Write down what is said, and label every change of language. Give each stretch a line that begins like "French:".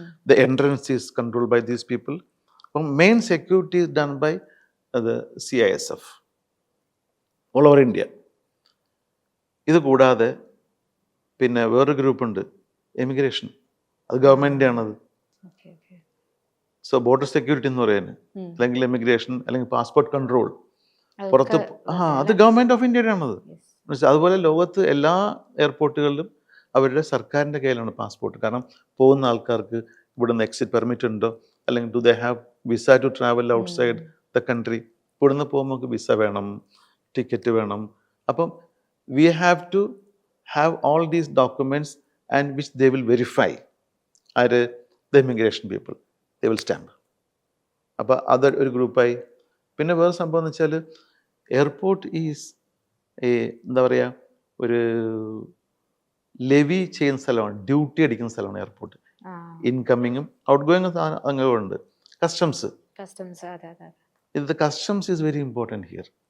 English: The entrance is controlled by these people. Main security is done by the CISF all over India.
Malayalam: ഇത് കൂടാതെ പിന്നെ വേറൊരു ഗ്രൂപ്പുണ്ട്, emigration. അത് government ആണത്. So border security എന്ന് പറയുന്നത്, അല്ലെങ്കിൽ എമിഗ്രേഷൻ, അല്ലെങ്കിൽ പാസ്പോർട്ട് കൺട്രോൾ പുറത്ത്, അത് ഗവൺമെൻറ് ഓഫ് ഇന്ത്യയുടെ ആണത്. അതുപോലെ ലോകത്ത് എല്ലാ എയർപോർട്ടുകളിലും അവരുടെ സർക്കാരിൻ്റെ കയ്യിലാണ് പാസ്പോർട്ട്. കാരണം പോകുന്ന ആൾക്കാർക്ക് ഇവിടുന്ന് എക്സിറ്റ് പെർമിറ്റ് ഉണ്ടോ, അല്ലെങ്കിൽ
English: Do they have visa to travel outside the country.
Malayalam: ഇവിടുന്ന് പോകുമ്പോൾ വിസ വേണം, ടിക്കറ്റ് വേണം.
English: അപ്പം we have to have all these documents and which they will verify. Are the immigration people, they will stamp.
Malayalam: അപ്പോൾ അത് ഒരു ഗ്രൂപ്പായി. പിന്നെ വേറെ സംഭവം എന്ന് വെച്ചാൽ എയർപോർട്ട് ഈസ് എന്താ പറയുക, ഒരു ലെവി ചെയ്യുന്ന സ്ഥലമാണ്, ഡ്യൂട്ടി അടിക്കുന്ന സ്ഥലമാണ് എയർപോർട്ട്. ഇൻകമ്മിങ്ങും ഔട്ട് ഗോയിങ്ങും അങ്ങനെയുണ്ട്. കസ്റ്റംസ്, ഇത്
English: Customs is very important here.